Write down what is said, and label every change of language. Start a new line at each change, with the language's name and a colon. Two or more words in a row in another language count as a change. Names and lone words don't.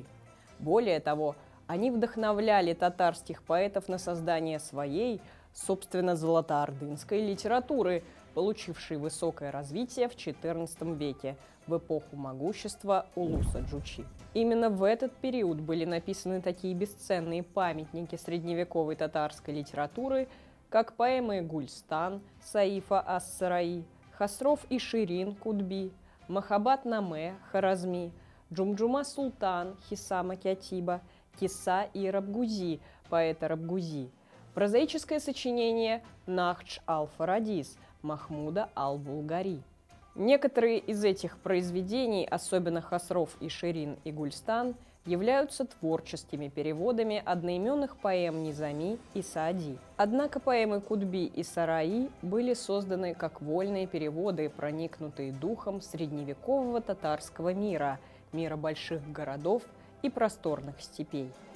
Russian: Более того, они вдохновляли татарских поэтов на создание своей, собственно, золотоордынской литературы, получившей высокое развитие в XIV веке, в эпоху могущества улуса Джучи. Именно в этот период были написаны такие бесценные памятники средневековой татарской литературы, как поэмы Гульстан Саифа ас-Сараи, Хасров и Ширин Кутби, Махаббат-Наме Харазми, Джумджума Султан Хисама Кятиба, Киса и Рабгузи поэта Рабгузи, прозаическое сочинение Нахдж ал-Фарадис Махмуда ал-Булгари. Некоторые из этих произведений, особенно Хасров и Ширин и Гульстан, являются творческими переводами одноименных поэм Низами и Саади. Однако поэмы Кутби и Сараи были созданы как вольные переводы, проникнутые духом средневекового татарского мира, мира больших городов и просторных степей.